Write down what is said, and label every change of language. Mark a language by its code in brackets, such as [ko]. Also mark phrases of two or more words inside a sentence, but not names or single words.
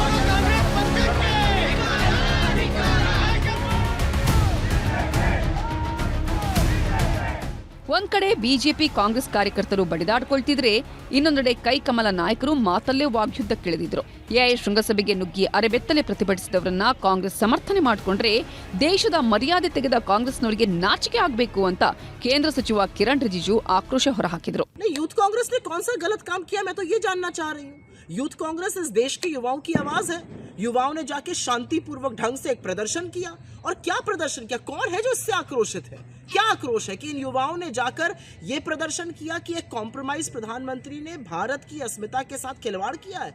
[kn] ಒಂದ್ ಕಡೆ ಬಿಜೆಪಿ ಕಾಂಗ್ರೆಸ್ ಕಾರ್ಯಕರ್ತರು ಬಡಿದಾಡ್ಕೊಳ್ತಿದ್ರೆ, ಇನ್ನೊಂದೆಡೆ ಕೈಕಮಲ ನಾಯಕರು ಮಾತಲ್ಲೇ ವಾಗ್ಯುದ್ಧಕ್ಕಿಳಿದಿದ್ರು. ಎಐ ಶೃಂಗಸಭೆಗೆ ನುಗ್ಗಿ ಅರೆಬೆತ್ತಲೆ ಪ್ರತಿಭಟಿಸಿದವರನ್ನ ಕಾಂಗ್ರೆಸ್ ಸಮರ್ಥನೆ ಮಾಡಿಕೊಂಡ್ರೆ ದೇಶದ ಮರ್ಯಾದೆ ತೆಗೆದ ಕಾಂಗ್ರೆಸ್ನವರಿಗೆ ನಾಚಿಕೆ ಆಗಬೇಕು ಅಂತ ಕೇಂದ್ರ ಸಚಿವ ಕಿರಣ್ ರಿಜಿಜು ಆಕ್ರೋಶ ಹೊರಹಾಕಿದ್ರು. [hi] यूथ कांग्रेस ने कौन सा गलत काम किया, मैं तो ये जानना चाह रही हूँ। यूथ कांग्रेस इस देश के युवाओं की आवाज है। युवाओं ने जाके शांतिपूर्वक ढंग से एक प्रदर्शन किया, और क्या प्रदर्शन किया, कौन है जो इससे आक्रोशित है? क्या आक्रोश है कि इन युवाओं ने जाकर ये प्रदर्शन किया कि एक कॉम्प्रोमाइज प्रधानमंत्री ने भारत की अस्मिता के साथ खिलवाड़ किया है।